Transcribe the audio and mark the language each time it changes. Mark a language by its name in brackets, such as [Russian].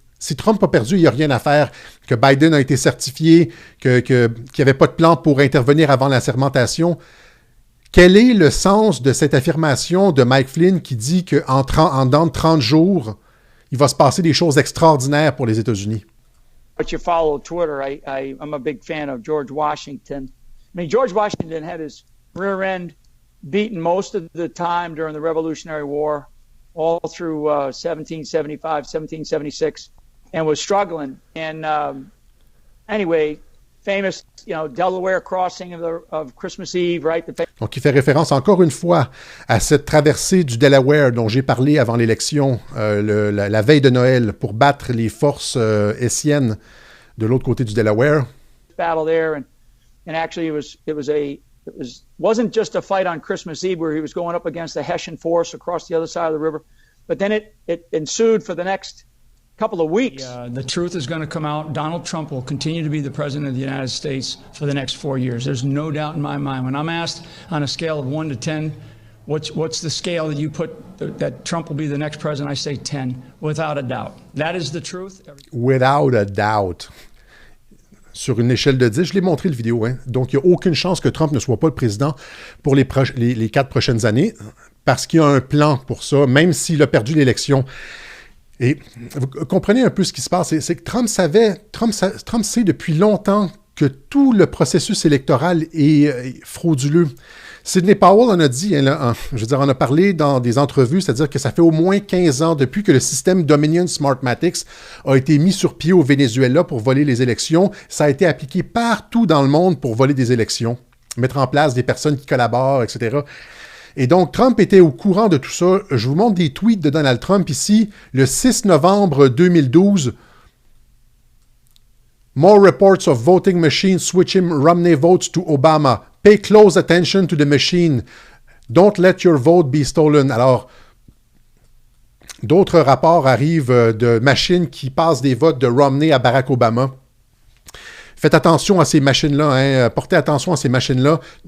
[French] Si Trump a perdu, il n'y a rien à faire, que Biden a été certifié, qu'il n'y avait pas de plan pour intervenir avant la sermentation. Quel est le sens de cette affirmation de Mike Flynn qui dit qu'en dans 30 jours, il va se passer des choses extraordinaires pour les États-Unis? [English] But you follow Twitter, I'm a big fan of George Washington. I mean, George Washington had his rear end beaten most of the time during the Revolutionary War, all through 1775, 1776, and was struggling. And anyway, famous, Delaware crossing of Christmas Eve, right? [French] Donc, il fait référence encore une fois à cette traversée du Delaware dont j'ai parlé avant l'élection, la veille de Noël, pour battre les forces hessiennes de l'autre côté du Delaware. [English] Battle there, and actually it wasn't just a fight on Christmas Eve where he was going up against the Hessian force across the other side of the river, but then it ensued for the next couple of weeks. The truth is going to come out. Donald Trump will continue to be the president of the United States for the next 4 years. There's no doubt in my mind. When I'm asked on a scale of 1 to 10, what's the scale that you put that Trump will be the next president, I say 10, without a doubt. That is the truth. Without a doubt. [French] Sur une échelle de 10, je l'ai montré le vidéo. Donc, il n'y a aucune chance que Trump ne soit pas le président pour les 4 prochaines années, parce qu'il y a un plan pour ça, même s'il a perdu l'élection. Et vous comprenez un peu ce qui se passe, c'est que Trump sait depuis longtemps que tout le processus électoral est frauduleux. Sidney Powell en a dit, on a parlé dans des entrevues, c'est-à-dire que ça fait au moins 15 ans depuis que le système Dominion Smartmatic a été mis sur pied au Venezuela pour voler les élections. Ça a été appliqué partout dans le monde pour voler des élections, mettre en place des personnes qui collaborent, etc. Et donc, Trump était au courant de tout ça. Je vous montre des tweets de Donald Trump ici, le 6 novembre 2012, [English] More reports of voting machines switching Romney votes to Obama. Pay close attention to the machine. Don't let your vote be stolen. [French] Alors, d'autres rapports arrivent de machines qui passent des votes de Romney à Barack Obama. Faites attention à ces machines-là. Hein. Portez attention à ces machines-là.